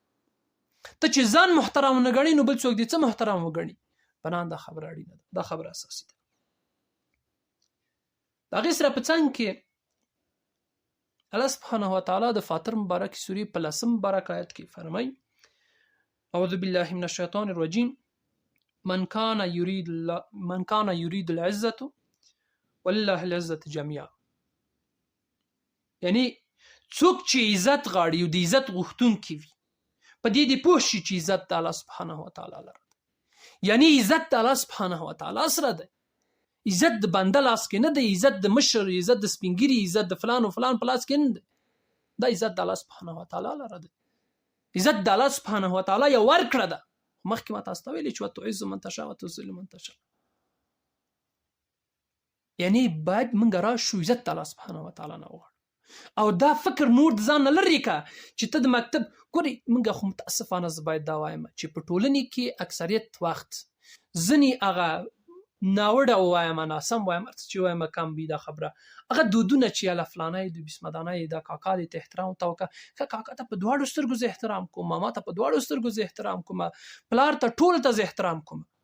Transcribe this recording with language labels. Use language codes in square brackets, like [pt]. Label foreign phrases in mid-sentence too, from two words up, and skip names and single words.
[ps] ته چې ځان محترم نه ګڼې، نو بل څوک دې څه محترم وګڼي؟ بنان دا خبره اړینه ده، دا خبره اساسي ده. د هغې سره په څنګ کې [ar] الله سبحانه و تعالی [ps] د فاطر مبارک سورې په 10 مبارک آیت کې فرمایي: [ar] اعوذ بالله من الشیطان الرجیم من کان یرید العزة ولله العزة جميعا. [ps] یعنی څوک چې عزت غواړي او د عزت غوښتونکی وي، په دې دې پوه شي چې عزت د [ar] الله سبحانه و تعالی [ps] لره ده. یعنی عزت د [ar] الله سبحانه و تعالی [ps] سره ده. عزت د بنده لاس کې نه دی، عزت د مشر، عزت د سپینګیري، عزت د فلان و فلان په لاس کې نه دی. دا عزت د [ar] الله سبحانه و تعالی [ps] لره دی. عزت د [ar] الله سبحانه و تعالی [ps] یو ورکړه ده. مخکې ما تاسو ته ویلي چې [ar] وتعز من تشاء وتذل من تشاء. [ps] یعنی باید موږ راشو عزت د [ar] الله سبحانه و تعالی [ps] نه وغواړو، او دا فکر نور د ځان نه لرې کړه چې ته د مکتب ګورې. موږ خو متاسفانه زه باید دا وایم چې په ټولنې کې اکثریت وخت ځینې هغه ناوړه وایم، ناسم وایم، چې وایم کم وي دا خبره، هغه دودونه چې یاله فلانی د بسمدانۍ دا کاکا دې ته احترام ته وکړه، که کاکا ته په دواړو سترګو زه احترام کوم، ماما ته په دواړو سترګو زه احترام کوم، پلار ته ټولو ته زه احترام کوم.